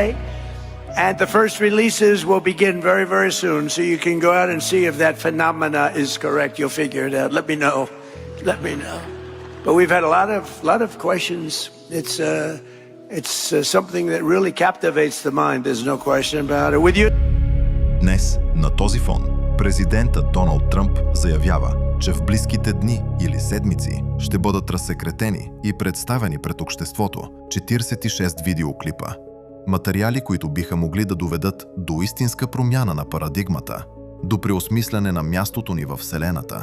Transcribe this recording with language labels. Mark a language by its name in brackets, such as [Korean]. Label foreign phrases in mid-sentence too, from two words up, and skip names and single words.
[English] And the first releases will begin very, very soon. So you can go out and see if that phenomena is correct. You'll figure it out. Let me know. Let me know. But we've had a lot of questions. It's something that really captivates the mind. There's no question about it. With you. [Bulgarian] Днес, на този фон, президентът Доналд Тръмп заявява, че в близките дни или седмици ще бъдат разсекретени и представени пред обществото 46 видеоклипа. Материали, които биха могли да доведат до истинска промяна на парадигмата, до преосмисляне на мястото ни във Вселената.